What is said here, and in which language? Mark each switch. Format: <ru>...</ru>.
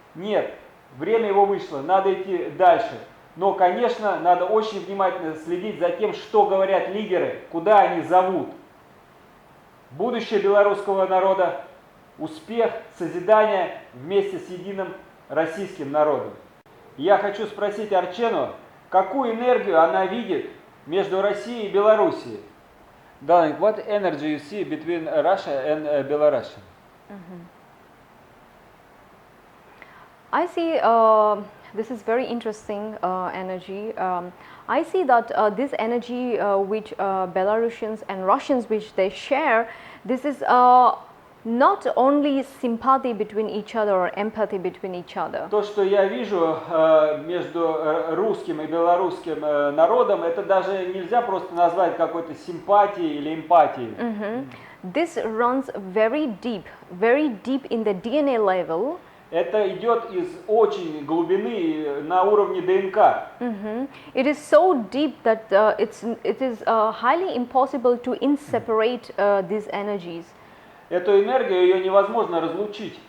<ru>Нет, время его вышло, надо идти дальше. Но, конечно, надо очень внимательно следить за тем, что говорят лидеры, куда они зовут. Будущее белорусского народа, успех, созидание вместе с единым российским народом. Я хочу спросить Арчену, какую энергию она видит между Россией и Белоруссией?</ru> <en>Darling, what energy you see between Russia and Belarus? I see, this is very interesting energy. I see that this energy which Belarusians and Russians which they share, this is not only sympathy between each other or empathy between each other.</en> <ru>То, что я вижу между русским и белорусским народом, это даже нельзя просто назвать какой-то симпатией или эмпатией.</ru> <en>This runs very deep in the DNA level.</en> <ru>Это идет из очень глубины на уровне ДНК.</ru> <en>It is so deep that it is highly impossible to separate these energies.</en> <ru>Эту энергию ее невозможно разлучить.</ru>